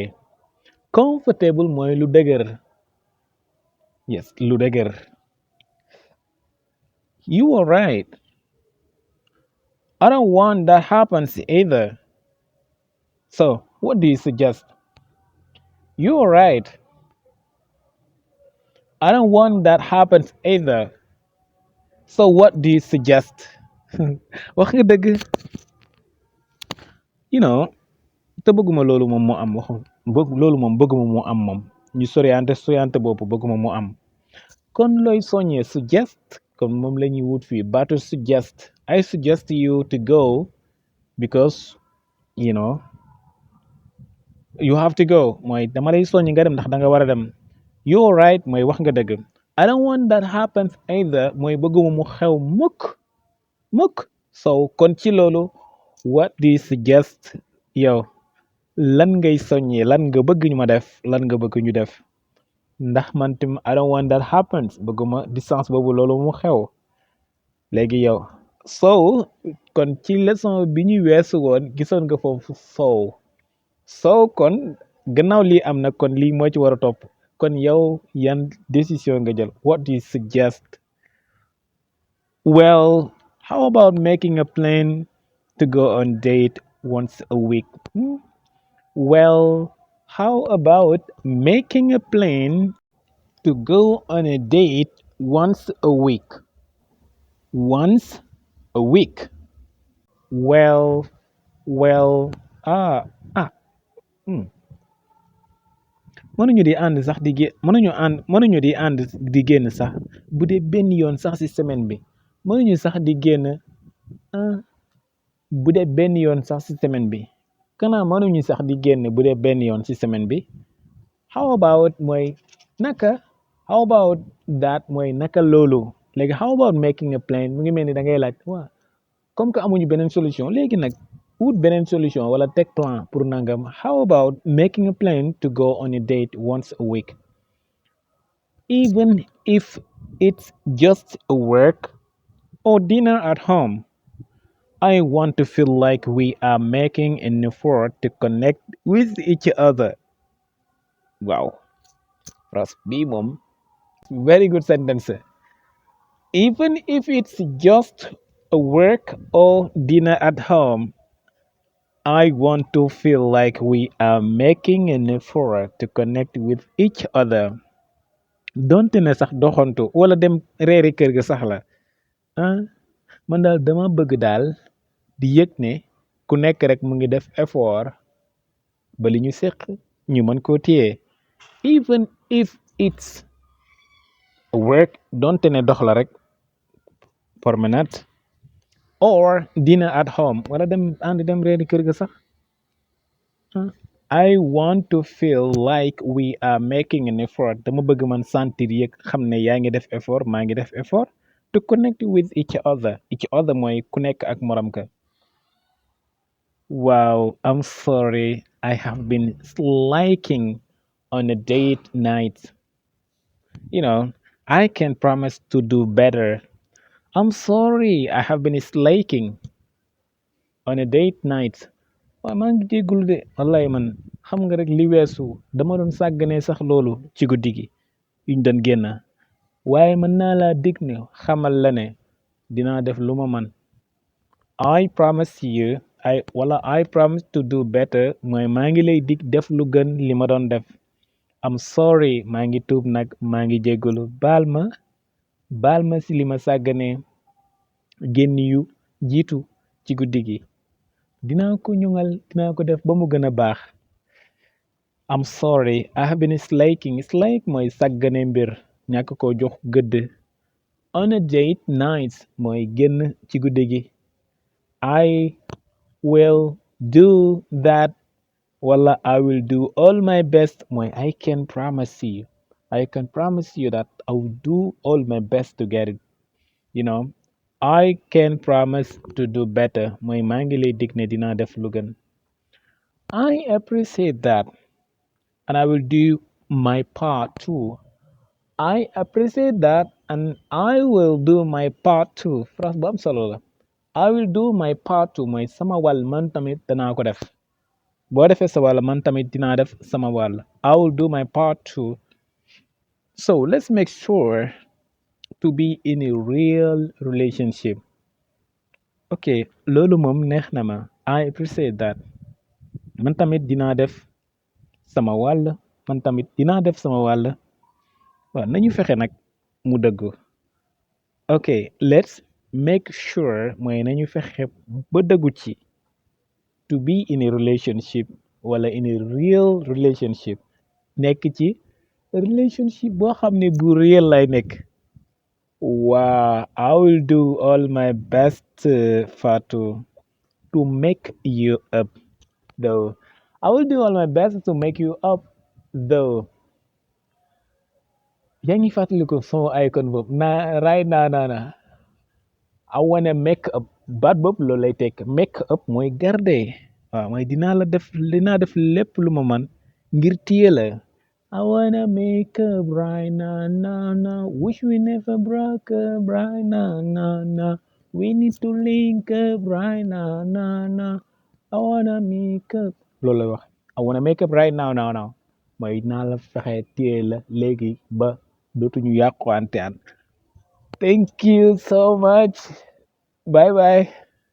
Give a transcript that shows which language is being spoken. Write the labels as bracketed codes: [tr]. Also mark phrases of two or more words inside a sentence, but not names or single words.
[wo] Comfortable mooy lu dëgër. Yes, lu dëgër. [en] You are right. I don't want that happens either. So what do you suggest? You are right. I don't want that happens either. So what do you suggest? [wo] wax nga dëgg. Te bëgguma loolu moom moo am loolu moom bëgguma moo am moom ñu soriante boobu bëgguma moo am. Kon looy soññee suggest kon moom la ñuy wut fii baatu suggest. [en] I suggest you to go because you have to go [wo] mooy dama lay soññ nga dem ndax da nga war a dem. [en] You're right [wo] mooy wax nga dëgg. [en] I don't want that happens either [wo] mooy bëgguma mu xew mukk. So kon ci loolu [en] what do you suggest [wo] yow lan ngay soññee lan nga bëgg ñu ma def lan nga bëgg ñu def ndax man tam [en] I don't want that happens [wo] bëgguma distance boobu loolu mu xew léegi yow. So kon ci leçon bi ñu weesu woon gisoon nga foofu so kon gannaaw lii am na kon lii moo ci war a topp kon yow yan décision nga jël. [en] What do you suggest? Well, how about making a plan to go on date once a week? Well, how about making a plan to go on a date once a week? Once a week. Well, ah, ah. [wo] mënuñu di ànd sax di gé mënuñu di ànd di génn sax bu dee benn yoon sax ci semaine bi mënuñu sax di génn bu dee benn yoon sax ci semaine bi kanaa mënuñu sax di génn bu dee benn yoon ci semaine bi. [en] How about [wo] mooy naka [en] how about that [wo] mooy naka loolu léegi [en] how about making a plan [wo] mu ngi mel ni da ngay laaj waa [fr] comme que [wo] amuñu beneen solution léegi nag wut beneen solution wala teg plan pour nangam. [en] How about making a plan to go on a date once a week, even if it's just a work or dinner at home? I want to feel like we are making an effort to connect with each other. [wo] Wow, Ras bii moom [en] very good sentence. Even if it's just a work or dinner at home, I want to feel like we are making an effort to connect with each other. [wo] Donte ne sax doxantu wala dem reeri kër ga sax la man daal dama bëgg daal di yëg ne ku nekk rek mu ngi def effort ba li ñu séq ñu mën koo téye. [en] Even if it's work [wo] donte ne dox la rek promenade [en] or dinner at home [wo] wala dem ànd dem reeri kër ga sax. [en] I want to feel like we are making an effort [wo] dama bëgg man sentir yëg xam ne yaa ngi def effort maa ngi def effort [en] to connect with each other [wo] mooy ku nekk ak morom ka. [en] Wow, I'm sorry I have been slacking on a date night. I can promise to do better. I'm sorry I have been slacking on a date night. [wo] waaw maa ngi jéggulu de wallaay man xam nga rek li weesu dama doon sàgganee sax loolu ci guddi gi yuñ doon génn waaye mën naa laa dig ne xamal la ne dinaa def lu ma man. [en] I promise you I promise to do better [wo] mooy maa ngi lay dig def lu gën li ma doon def. [en] I'm sorry [wo] maa ngi tuub nag maa ngi jéggalu baal ma si li ma sàgganee génn yu jiitu ci guddi gi dinaa ko ñoŋal dinaa ko def ba mu gën a baax. [en] I'm sorry I have been slake [wo] mooy sàggane mbir ñàkk ko jox gëdd. [en] On a date night [wo] mooy génn ci guddi gi. [en] I will do that wala I will do all my best mooy I can promise you that I will do all my best to get it. You know, I can promise to do better [wo] mooy maa ngi lay dig ne dinaa def lu gën. [en] I appreciate that and I will do my part too. I appreciate that and I will do my part too. [wo] Phrase bu am solo la. [en] I will do my part too [wo] mooy sama wàll man tamit danaa ko def. boo defee sa wàll man tamit dinaa def sama wàll. [en] I will do my part too. So let's make sure to be in a real relationship. [wo] Ok, loolu moom neex na ma. [en] I appreciate that. [wo] Man tamit dinaa def sama wàll. Man tamit dinaa def sama wàll. waaw nañu fexe nag mu dëggu. [en] Ok, let's make sure [wo] mooy nañu fexe ba dëggu ci. [en] To be in a relationship [wo] wala [en] in a real relationship [wo] nekk ci relationship boo xam ne bu real lay nekk. [en] Wow, I will do all my best, Fatou, to make you up, though. I will do all my best to make you up, though. [wo] Yaa ngi fàttaliku sama icon boobu na right na [en] I wanna make up [wo] baat boobu loolu lay tekk [en] make up [wo] mooy garder waaw mooy dinaa def lépp lu ma man ngir téye la. [en] I wanna make up right now, now, now. Wish we never broke up right now, now, now. We need to link up right now, now, now. I wanna make up. [wo] Loolu lay wax [en] I wanna make up right now, now, now. [wo] Mooy dinaa la fexe téye la léegi ba dootuñu yàquwante an. [en] Thank you so much. Bye bye.